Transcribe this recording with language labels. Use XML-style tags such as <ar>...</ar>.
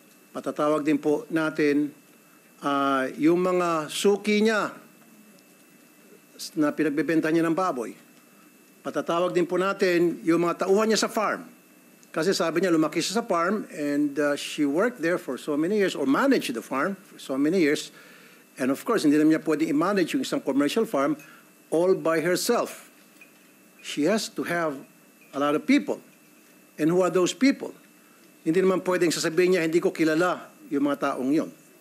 <tl>Patatawag din po natin yung mga suki niya na pinagbebenta niya ng baboy. Patatawag din po natin yung mga tauhan niya sa farm. Kasi sabi niya, lumaki siya sa farm</tl> <en>and she worked there for so many years or managed the farm for so many years. And of course,</en> <tl>hindi naman niya pwede i-manage yung isang</tl> <en>commercial farm all by herself. She has to have a lot of people. And who are those people?</en> <tl>Hindi naman pwedeng sasabihin niya, hindi ko kilala yung mga taong yon.</tl>